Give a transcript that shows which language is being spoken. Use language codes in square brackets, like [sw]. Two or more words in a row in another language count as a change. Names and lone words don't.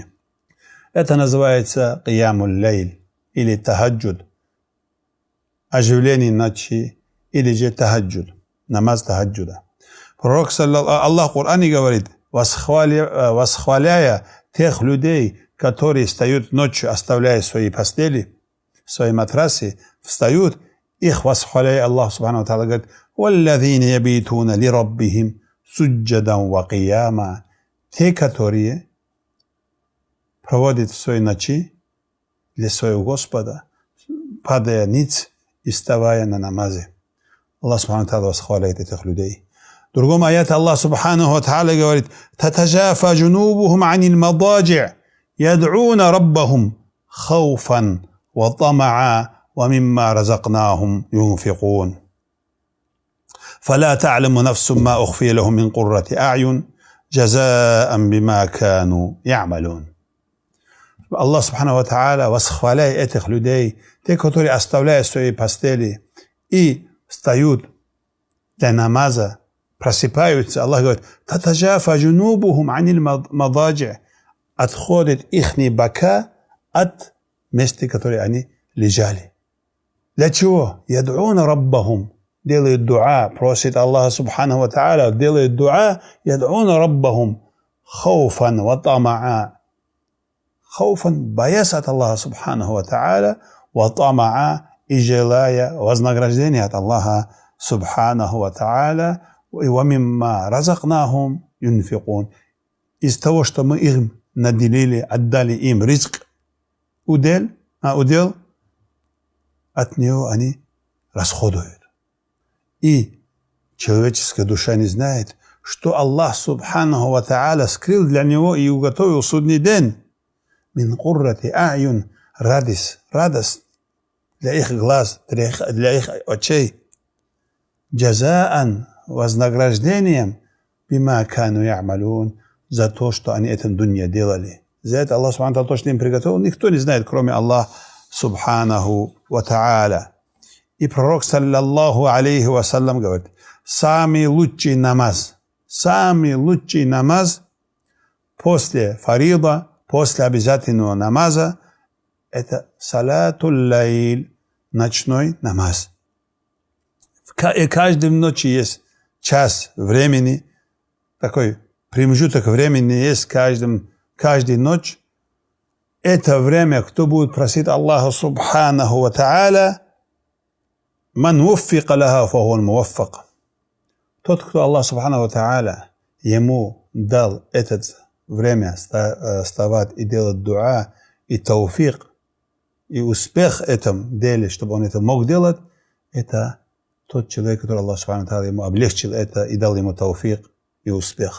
[ru] Это называется [ar] قيام الليل [ru] или Тахаджуд, оживление ночи или же Тахаджуд, намаз Тахаджуда. Пророк, Аллах в Коране говорит, восхваляя тех людей, которые встают ночью, оставляя свои постели, свои матрасы, встают, их восхваляя, Аллах [ar] سبحانه تعالى [ru] говорит, [ar] «والذين يبيتون لربهم سجدا وقياما». [ru] Те, которые проводят в своей ночи для своего Господа, падая ниц и вставая на намазе. Аллах [ar] سبحانه تعالى [ru] восхваляет этих людей. В другом аяте Аллах [ar] سبحانه وتعالى говорит, «تتجافى جنوبهم عن المضاجع يدعون ربهم خوفا وطمعا ومما رزقناهم ينفقون. فلا تعلم نفس ما أخفي لهم من قرة أعين جزاء بما كانوا يعملون». [ru] Аллах [ar] سبحانه وتعالى [ru] восхваляет этих людей, те, которые оставляют свои постели и встают для намаза, просыпаются. [ar] Аллах говорит, «تتجافى جنوبهم عن المضاجع». [ru] Отходит ихни бока от места, которые они лежали. Для чего? [ar] يدعون ربهم. [ru] Делают дуа, просит Аллаха [ar] سبحانه وتعالى, [ru] делают дуа, [ar] يدعون ربهم خوفا وطمعا. Хауфан, [ru] боясь от Аллаха [ar] سبحانه وتعالى وطمعا, [ru] и желая вознаграждения от Аллаха [ar] سبحانه وتعالى ومما رزقناهم ينفقون. [ru] Из того, что мы им наделили, отдали им ризк, удел, от него они расходуют. И человеческая душа не знает, что Аллах [ar] سبحانه وتعالى [ru] скрыл для него и уготовил судный день. [ar] من قرة أعين, [ru] радость для их глаз, для их очей. Джазаан, вознаграждением, [ar] بما كانوا يعملون, [ru] за то, что они этом дунья делали. За это Аллах [ar] سبحانه تعالى [ru] точно им приготовил. Никто не знает, кроме Аллаха [ar] سبحانه وتعالى. [ru] И пророк, [ar] صلى الله عليه وسلم, [ru] говорит, самый лучший намаз после фарида, после обязательного намаза, это [ar] صلاة الليل, [ru] ночной намаз. И каждой ночи есть час времени, такой промежуток времени есть каждую ночь. Это время, кто будет просить Аллаха [ar] سبحانه وتعالى, من وفق لها فهو موفق. [ru] Тот, кто Аллах [ar] سبحانه وتعالى [ru] ему дал это время вставать и делать дуа, и тауфик, и успех в этом деле, чтобы он это мог делать, это тот человек, который Аллах [ar] سبحانه وتعالى [ru] ему облегчил это и дал ему тауфик и успех.